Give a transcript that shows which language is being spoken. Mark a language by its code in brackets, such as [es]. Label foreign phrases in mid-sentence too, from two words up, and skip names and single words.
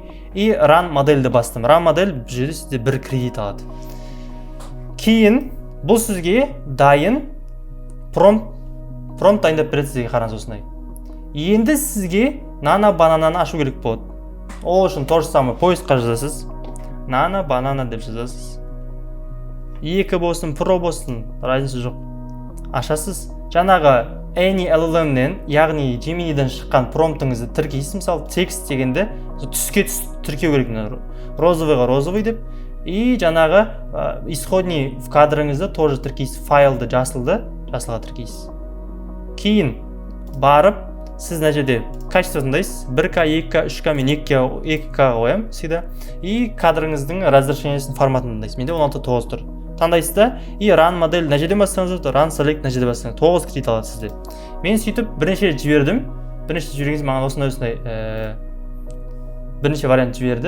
[kk] И run модельді бастым. Run модель бұл жерде сізде 1 кредит алады. Кейін бұл сізге дайын prompt дайындап береді сізге, қараңыз осындай. Енді сізге Nana банананы ашу керек болады. Ол үшін [ru] то же самое [kk] поисққа жазасыз. Nana банана деп жазасыз. 2 болсын, Pro болсын, разница жоқ. Ашасыз. Жаңағы any LLM-нен, яғни Gemini'ден шыққан промптыңызды тіркейсіз. Мысалы текст дегенде түске тіркеу керек. Розовыйға розовый деп. И жаңағы исходный в кадрыңызды тоже тіркейсіз. Файлды жасылға тіркейсіз. Кейін барып сіз мына жерде качество таңдайсыз. 1К, 2К, 3К, мен 2К қоямын всегда. И кадрыңыздың разрешениесінің форматын таңдайсыз. Менде 16:9 тұр. Таңдайсыз да, и run модель мына жерден бассаңыз, run select мына жерде бассаңыз 9 кредит алады сізде. Мен сөйтіп бірнеше жібердім. Бірнеше жібергенде маған осындай бірнеше вариант жіберді.